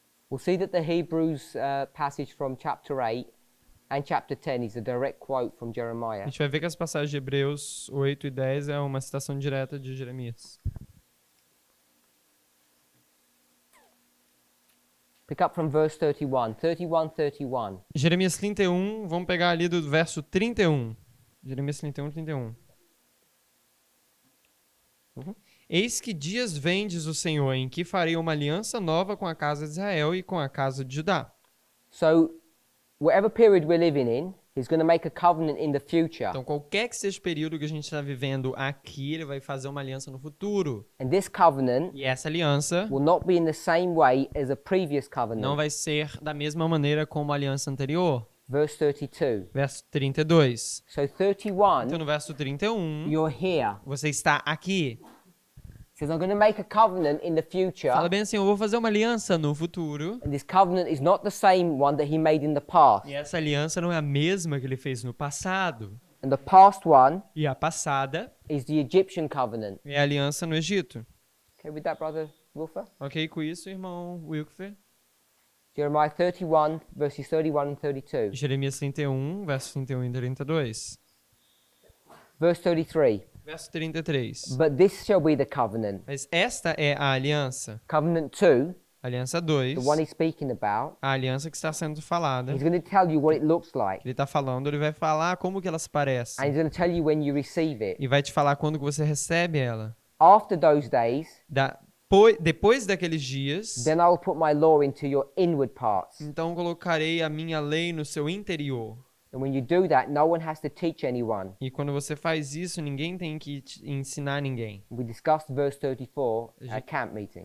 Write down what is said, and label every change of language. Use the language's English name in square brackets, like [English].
[English] We'll see that the Hebrews passage from chapter 8 and chapter 10 is a direct quote from [Portuguese] A [English] Jeremiah. [Portuguese] gente vai ver que as passagens de Hebreus 8 e 10 é uma citação direta de Jeremias. [English] Pick up from verse 31. 31. [Portuguese] Jeremias 31, vamos pegar ali do verso 31. Jeremias 31, 31. Eis que dias vem, diz o Senhor, em que farei uma aliança nova com a casa de Israel e com a casa de Judá. [English] So, whatever period we're living in, He's going to make a covenant in the future. [Portuguese] Então, qualquer que seja o período que a gente está vivendo aqui, ele vai fazer uma aliança no futuro. [English] And this covenant [Portuguese] E essa aliança [English] will not be in the same way as a previous covenant. [Portuguese] não vai ser da mesma maneira como a aliança anterior. [English] Verse 32. [Portuguese] Verso 32. [English] So 31, [Portuguese] Então, no verso 31, [English] you're here. [Portuguese] você está aqui. [English] It says, I'm going to make a covenant in the future. [Portuguese] Fala bem assim, eu vou fazer uma aliança no futuro. [English] And this covenant is not the same one that he made in the past. [Portuguese] E essa aliança não é a mesma que ele fez no passado. [English] And the past one [Portuguese] E a passada [English] is the Egyptian covenant. [Portuguese] é a aliança no Egito. [English] Okay with that, brother Wilfer? [Portuguese] Ok com isso, irmão Wilfer? [English] Jeremiah 31, verses 31 and 32. [Portuguese] Jeremias 31, versos 31 e 32. [English] Verse 33. [Portuguese] Verso 33. [English] But this shall be the covenant. [Portuguese] Mas esta é a aliança. [English] Covenant 2, [Portuguese] Aliança 2. [English] the one he's speaking about, [Portuguese] A aliança que está sendo falada. [English] he's going to tell you what it looks like. [Portuguese] Ele está falando, ele vai falar como que ela se parece. [English] And he's going to tell you when you receive it. [Portuguese] E vai te falar quando que você recebe ela. [English] After those days, [Portuguese] Depois daqueles dias, [English] then I will put my law into your inward parts. [Portuguese] então colocarei a minha lei no seu interior. [English] And when you do that, no one has to teach anyone. [Portuguese] E quando você faz isso, ninguém tem que ensinar ninguém. [English] We discussed verse 34 at camp meeting.